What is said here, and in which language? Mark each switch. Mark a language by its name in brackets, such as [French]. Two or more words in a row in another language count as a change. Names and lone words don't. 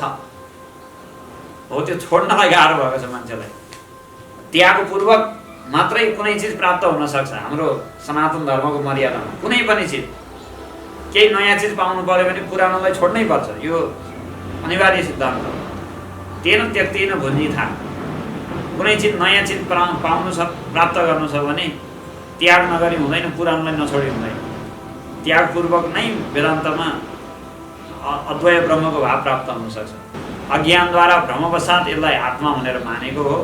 [Nepali] हो, त्यो छोड्नलाई गाह्रो भएको छ मान्छेलाई। त्यागपूर्वक मात्रै कुनै चिज प्राप्त हुन सक्छ। हाम्रो सनातन धर्मको मर्यादामा कुनै पनि चिज, केही नयाँ चिज पाउनु पर्यो भने पुरानोलाई छोड्नै पर्छ। यो अनिवार्य सिद्धान्त हो। [Sanskrit] तेन त्यक्तेन भुञ्जीथा। [Nepali] कुनै चिज नयाँ चिज पाउनु छ, प्राप्त गर्नु छ भने त्याग नगरी हुँदैन, पुरानोलाई नछोडी हुँदैन। त्यागपूर्वक नै वेदान्तमा अद्वय ब्रह्मको भाव प्राप्त हुन सक्छ। अज्ञानद्वारा भ्रमवशात यसलाई आत्मा भनेर मानेको हो।